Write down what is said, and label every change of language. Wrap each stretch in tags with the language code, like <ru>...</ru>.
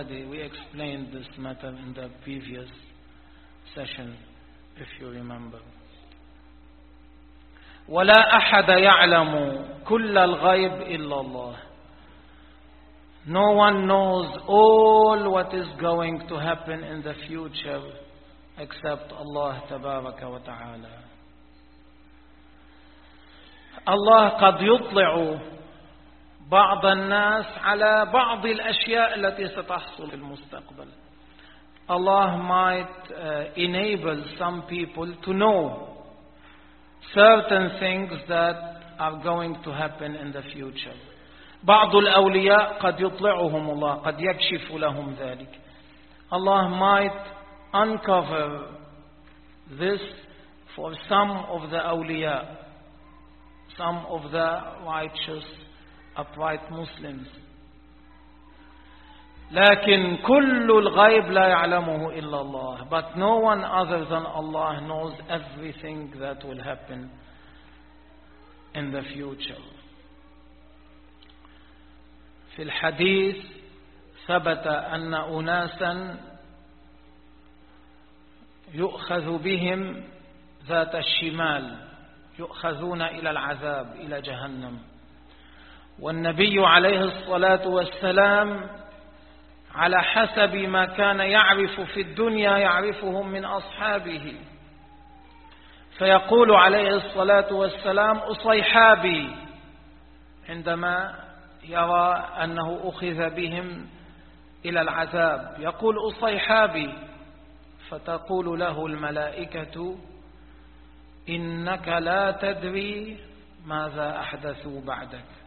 <en>We explained this matter in the previous session, if you remember.</en> <ar>ولا أحد يعلم كل الغيب إلا الله.</ar> <en>No one knows all what is going to happen in the future except Allah</en> <ar>تبارك وتعالى. الله قد يطلع بعض الناس على بعض الأشياء التي ستحصل في المستقبل.</ar> <en>Allah might enable some people to know certain things that are going to happen in the future.</en> <ar>بعض الأولياء قد يطلعهم الله، قد يكشف لهم ذلك.</ar> <en>Allah might uncover this for some of the أولياء, some of the righteous upright Muslims.</en> <ar>لكن كل الغيب لا يعلمه إلا الله.</ar> <en>But no one other than Allah knows everything that will happen in the future.</en> <ar>في الحديث ثبت أن أناسا يؤخذ بهم ذات الشمال، يؤخذون إلى العذاب، إلى جهنم. والنبي عليه الصلاة والسلام على حسب ما كان يعرف في الدنيا يعرفهم من أصحابه، فيقول عليه الصلاة والسلام أصيحابي عندما يرى أنه أخذ بهم إلى العذاب، يقول أصيحابي، فتقول له الملائكة إنك لا تدري ماذا أحدثوا بعدك.</ar>